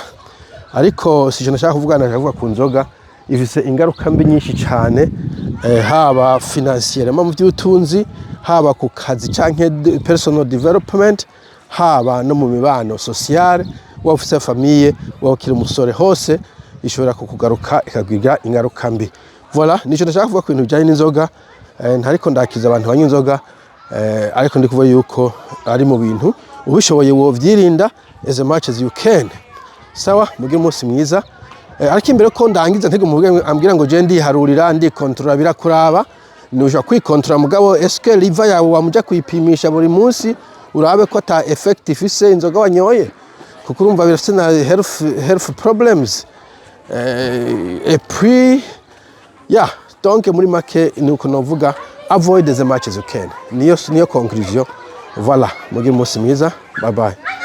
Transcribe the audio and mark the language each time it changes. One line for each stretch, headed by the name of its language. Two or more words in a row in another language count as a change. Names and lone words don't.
Rundi: Ariko si je nashaka kuvugana, nashaka ku nzoga ifise ingaruka mbi nyinshi cyane, haba financièrement mu by'utunzi, haba ku kazi canke
English: personal development,
Rundi: haba no mu mibano sociale, wa ufise famille, wa ukiri umusore, hose ishobora kukugaruka ikagwiga ingaruka mbi. Voilà, nico ndashaka kuvuga ku bintu bijanye n'inzoga. Ntariko ndakiza abantu banywa inzoga, ariko ndi kuvuga yuko ari mu bintu ubishoboye wo vyirinda
English: as much as you can.
Rundi: Sawa, muge umunsi mwiza. Ariko imbere ko ndangiza ntege mu ambwira ngo je ndiharurira ndi control birakuraba, nuja kwikontrola mugabo eske liver yawe wamuja kuyipimisha buri munsi urabe ko ata effect ifise inzoga wanyoye, kuko urumva birafite na
English: health problems.
French: Et puis donc
Rundi: muri make nuko novuga
English: avoid as much as you can,
Rundi: niyo conclusion. Voilà, muge umunsi mwiza,
English: bye bye.